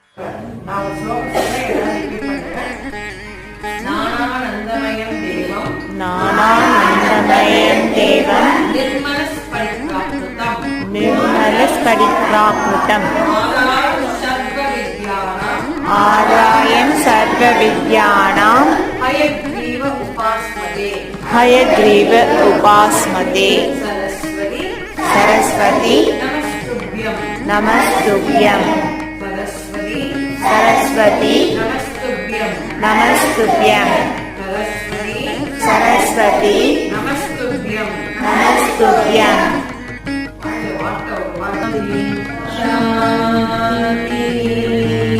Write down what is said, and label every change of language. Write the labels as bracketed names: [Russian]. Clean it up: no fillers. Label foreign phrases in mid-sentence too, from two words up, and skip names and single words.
[Tamil] நான் ஒரு ஸ்லோகம் சொல்றேன், எல்லாரும் repeat பண்ணுங்க. [Sanskrit] ज्ञानानन्दमयं देवम् ज्ञानानन्दमयं देवम् நிர்மலஸ்படிகாக்கிருதம் निर्मलस्फटिकाकृतम् आदायं सर्व विद्यानाम् हयग्रीव उपास्मते हयग्रीव उपास्मते सरस्वती नमस्तुभ्यं सरस्वती नमस्तुभ्यं सरस्वती नमस्तुभ्यं शान्ति